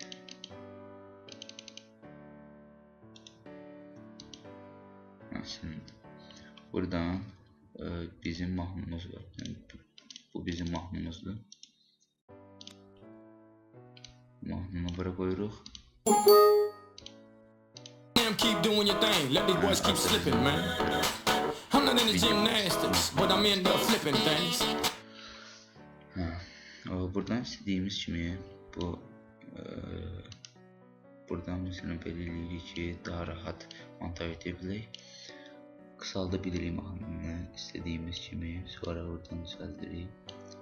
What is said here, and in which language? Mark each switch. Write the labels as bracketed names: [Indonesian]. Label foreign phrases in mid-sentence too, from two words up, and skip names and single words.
[Azerbaijani] Şimdi buradan bizim mahnımız var. Yani bu bizim mahnımızdır. Mahnını bura koyuruq. [English] Keep doing your thing. Let these boys keep slipping, man. I'm not into gymnastics, but I'm into flipping things. [Azerbaijani] Buradan istədiyimiz kimi bu buradan mesela belə eləyirik ki, daha rahat montaj edə bilək. Qısalda bilirik mahnını istədiyimiz kimi, sonra oradan düzəldirik.